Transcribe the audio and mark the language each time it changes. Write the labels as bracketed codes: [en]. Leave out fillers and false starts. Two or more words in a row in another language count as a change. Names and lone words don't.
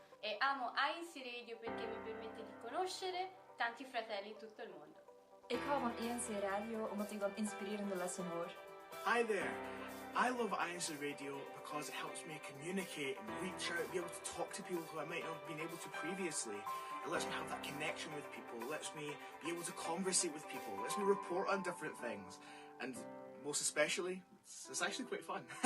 [it] e amo INCRadio perché mi permette di conoscere tanti fratelli in tutto il mondo. [nl] Ik hou van INCRadio omdat ik dan inspirerende lessen hoor. [en] Hi there. I love INCRadio because it helps me communicate and reach out, be able to talk to people who I might not have been able to previously. It lets me have that connection with people. It lets me be able to conversate with people. It lets me report on different things. And most especially, it's actually quite fun.